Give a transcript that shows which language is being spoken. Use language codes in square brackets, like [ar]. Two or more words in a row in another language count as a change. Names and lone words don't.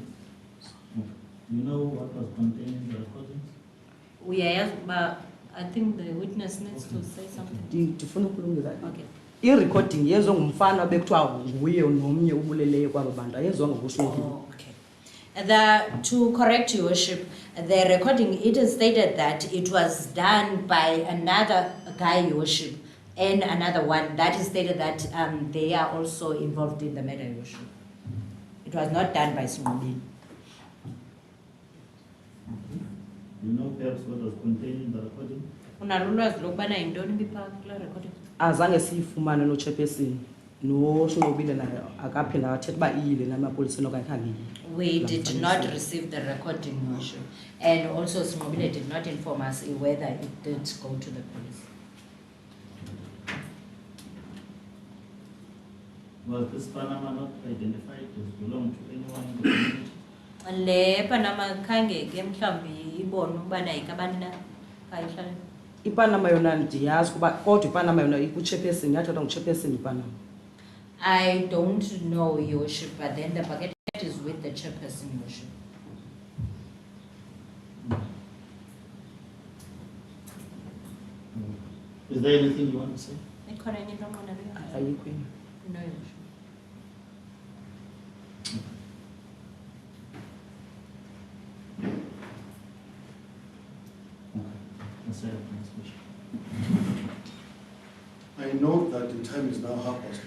[en] You know what was contained in the recordings? But I think the witness needs to say something. [xh] Ndifuna ukulungisa. Okay. I-recording yenziwe ngumfana bekuthiwa nguye nomnye ubuleleyo kwaba bantu ayenziwa ngokushiyekile. [en] Oh, okay. To correct your worship, the recording, it is stated that it was done by another guy, your worship, and another one that is stated that they are also involved in the matter, your worship. It was not done by Smobin. You know perhaps what was contained in the recording? [xh] Unalulwazi lokubana yintoni bipha kula recording? Azange siyifumane nochairperson noSinqobile naye akaphinda athetha uba iyile namapolisa okanye khange. [en] We did not receive the recording, your worship, and also Smobile did not inform us whether it did go to the police. Was this Panama not identified as belong to anyone in the community? [xh] Le Panama khange ke mhlawumbi ibone ukubana yikabani na kayihlala. iPanama yona ndiyazi kuba kodwa iPanama yona ikuchairperson yathathwa nguchairperson iPanama. [en] I don't know, your worship, but then the bucket is with the chairperson, your worship. Is there anything you want to say? [xh] Ayikho yena. [en] No, your worship. Let's say the next question. I know that the time is now 1:30.